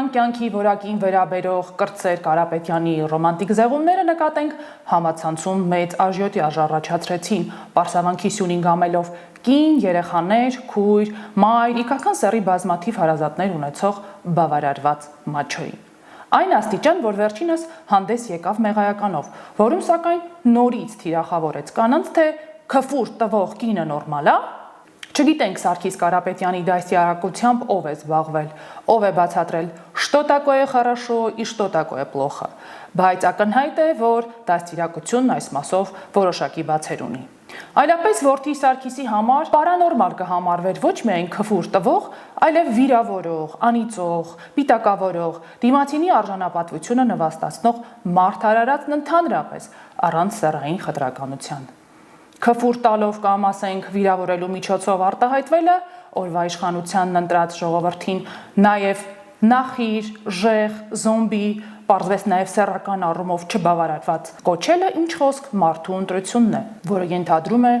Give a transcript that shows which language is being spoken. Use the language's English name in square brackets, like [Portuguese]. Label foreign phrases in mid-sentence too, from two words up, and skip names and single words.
[Armenian] կյանքի որակին վերաբերող կրտսեր Կարապետյանի ռոմանտիկ զեղումները նկատենք համացանցում մեծ աժիոտաժ առաջացրեցին, պարսավանքի սյունին գամելով կին, երեխաներ, քույր, մայր, իգական սեռի բազմաթիվ հարազատներ ունեցող բավարարված մաչոյին։ Այն աստիճան, որ վերջինս հանդես եկավ մեղայականով, որում սակայն նորից թիրախավորեց կանանց, թե քֆուր տվող կինը նորմալ է։ Չգիտենք Սարգիս Կարապետյանի դաստիարակությամբ ով է զբաղվել, ով է բացատրել [Russian] «Что такое хорошо и что такое плохо», [Armenian] բայց ակնհայտ է, որ դաստիարակությունն այս մասով որոշակի բացեր ունի։ Այլապես որդի Սարգիսի համար պարանորմալ կհամարվեր ոչ միայն քֆուր տվող, այլև վիրավորող, անիծող, պիտակավորող, դիմացինի արժանապատվությունը նվաստացնող մարդարարածն ընդհանրապես առանց սեռային խտրականության։ Քֆուր տալով կամ ասենք վիրավորելու միջոցով արտահայտվելը օրվա իշխանությանն ընտրած ժողովրդին նաև նախիր, ժեղ, զոմբի, պարզվեց նաև սեռական առումով չբավարարված կոչելը ինչ խոսք մարդու ընտրությունն է, որը ենթադրում է